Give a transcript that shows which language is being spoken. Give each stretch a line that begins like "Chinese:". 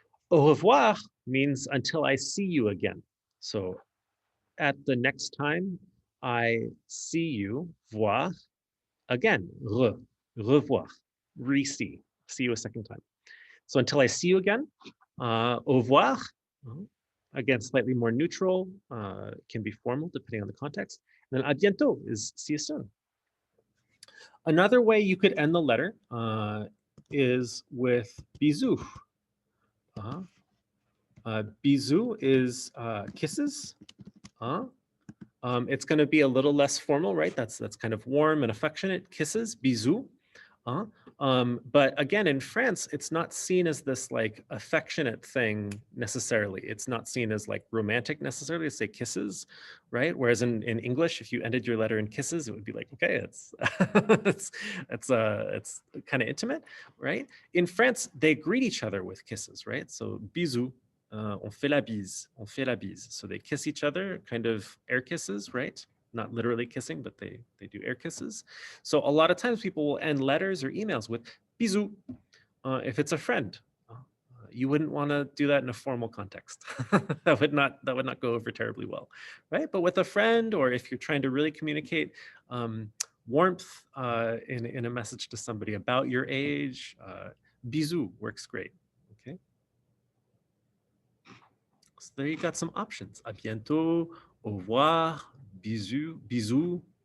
English: Au revoir means until I see you again. So at the next time I see you, voir, again, revoir, re-see, see you a second time. So until I see you again, au revoir, again, slightly more neutral, can be formal depending on the context. And then à bientôt is see you soon. Another way you could end the letter is with bisous. Bisous is kisses. It's going to be a little less formal, right? That's kind of warm and affectionate kisses, bisous. But again, in France, it's not seen as this like affectionate thing necessarily. It's not seen as like romantic necessarily to say kisses, right? Whereas in English, if you ended your letter in kisses, it would be like, okay, it's it's kind of intimate, right? In France, they greet each other with kisses, right? So bisous.
French: On fait la bise, on fait la bise.
English: So they kiss each other, kind of air kisses, right? Not literally kissing, but they do air kisses. So a lot of times people will end letters or emails with bisous if it's a friend. You wouldn't want to do that in a formal context. that would not go over terribly well, right? But with a friend, or if you're trying to really communicate warmth in a message to somebody about your age, bisous works great. Okay. So there you got some options. À bientôt, au revoir, bisous, bisous.